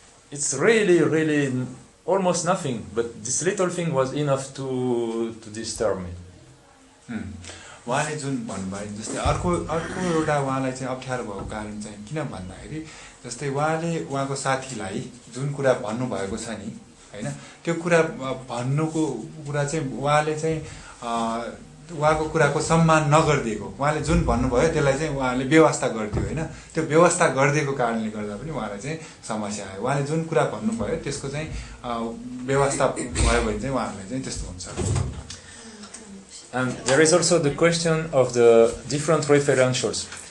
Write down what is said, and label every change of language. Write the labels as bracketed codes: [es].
[en] It's really almost nothing, but this little thing was enough to disturb me. [ne] उहाँले जुन भन्नुभयो जस्तै अर्को एउटा उहाँलाई चाहिँ अप्ठ्यारो भएको कारण चाहिँ किन भन्दाखेरि जस्तै उहाँले उहाँको साथीलाई जुन कुरा भन्नुभएको छ नि हैन त्यो कुरा भन्नुको कुरा चाहिँ उहाँले चाहिँ उहाँको कुराको सम्मान नगर्दिएको उहाँले जुन भन्नुभयो त्यसलाई चाहिँ उहाँले व्यवस्था गरिदियो हैन. त्यो व्यवस्था गरिदिएको कारणले गर्दा पनि उहाँलाई चाहिँ समस्या आयो. उहाँले जुन कुरा भन्नुभयो त्यसको चाहिँ व्यवस्था भयो भने चाहिँ उहाँलाई चाहिँ त्यस्तो हुन्छ. [en] And there is also the question of the different referentials.